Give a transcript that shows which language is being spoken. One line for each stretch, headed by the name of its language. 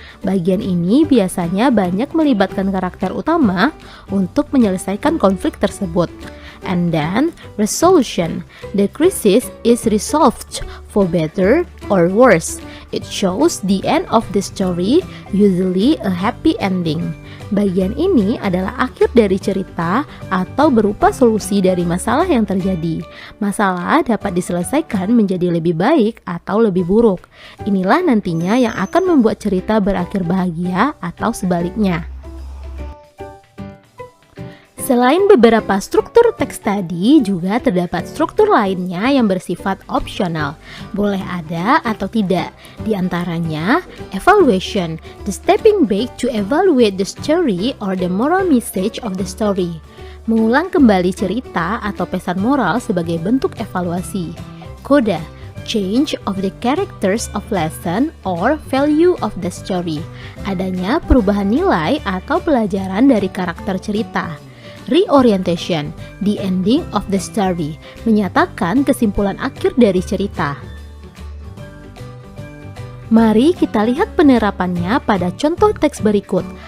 Indonesian: Bagian ini biasanya banyak melibatkan karakter utama untuk menyelesaikan konflik tersebut.
English: And then, resolution. The crisis is resolved for better or worse. It shows the end of the story, usually a happy ending.
Indonesian: Bagian ini adalah akhir dari cerita atau berupa solusi dari masalah yang terjadi. Masalah dapat diselesaikan menjadi lebih baik atau lebih buruk. Inilah nantinya yang akan membuat cerita berakhir bahagia atau sebaliknya. Selain beberapa struktur teks tadi, juga terdapat struktur lainnya yang bersifat opsional. Boleh ada atau tidak. Di antaranya,
English: evaluation, the stepping back to evaluate the story or the moral message of the story.
Indonesian: Mengulang kembali cerita atau pesan moral sebagai bentuk evaluasi.
English: Coda, change of the characters of lesson or value of the story.
Indonesian: Adanya perubahan nilai atau pelajaran dari karakter cerita.
English: Reorientation, the ending of the story,
Indonesian: menyatakan kesimpulan akhir dari cerita. Mari kita lihat penerapannya pada contoh teks berikut.